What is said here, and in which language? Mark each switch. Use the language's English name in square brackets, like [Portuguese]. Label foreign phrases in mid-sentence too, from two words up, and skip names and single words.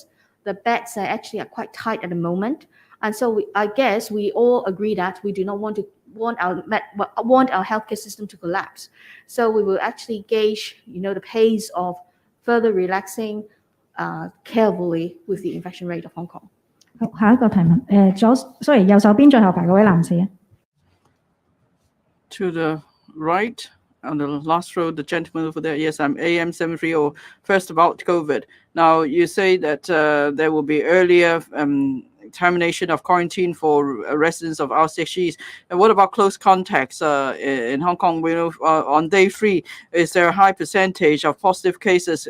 [English] The beds are actually quite tight at the moment. And so I guess we all agree that we do not want our healthcare system to collapse. So we will actually gauge, the pace of further relaxing carefully with the infection rate of Hong Kong. [Cantonese] 好，下一個提問，右手邊最後排嗰位男士。 [English] To the right, on the last row, the gentleman over there. Yes, I'm AM730. First about COVID. Now, you say that there will be earlier termination of quarantine for residents of RCHEs. And what about close contacts in Hong Kong? We know on day 3, is there a high percentage of positive cases?